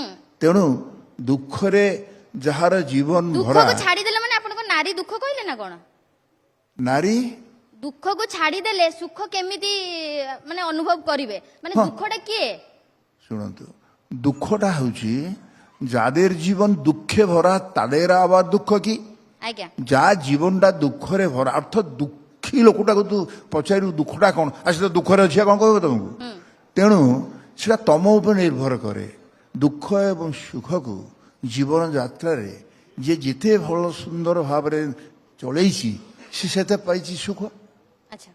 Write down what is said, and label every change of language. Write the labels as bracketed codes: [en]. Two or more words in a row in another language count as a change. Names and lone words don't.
[or] ତେଣୁ ଦୁଃଖରେ ଯାହାର ଜୀବନ ଭରା, ଦୁଃଖକୁ ଛାଡିଦେଲେ ମାନେ ଆପଣଙ୍କ ନାରୀ ଦୁଃଖ କହିଲେ ନା କଣ? ନାରୀ ଦୁଃଖକୁ ଛାଡିଦେଲେ ସୁଖ କେମିତି ମାନେ ଅନୁଭବ କରିବେ? ମାନେ ଦୁଃଖଟା କିଏ? ଶୁଣନ୍ତୁ, ଦୁଃଖଟା ହେଉଛି [bn] যাদের জীবন দুঃখে ভরা তাদের আবার দুঃখ কি? [or] ଆଜ୍ଞା ଯା ଜୀବନଟା ଦୁଃଖରେ ଭରା, ଅର୍ଥାତ୍ ଦୁଃଖୀ ଲୋକଟାକୁ ତୁ ପଚାରିବୁ ଦୁଃଖଟା କ'ଣ, ଆସି ତ ଦୁଃଖରେ ଅଛି କ'ଣ କହିବ ତମକୁ? ତେଣୁ ସେଟା ତମ ଉପରେ ନିର୍ଭର କରେ। ଦୁଃଖ ଏବଂ ସୁଖକୁ ଜୀବନ ଯାତ୍ରାରେ ଯିଏ ଯେତେ ଭଲ ସୁନ୍ଦର ଭାବରେ ଚଳେଇଛି, ସେ ସେତେ ପାଇଛି ସୁଖ। ଆଚ୍ଛା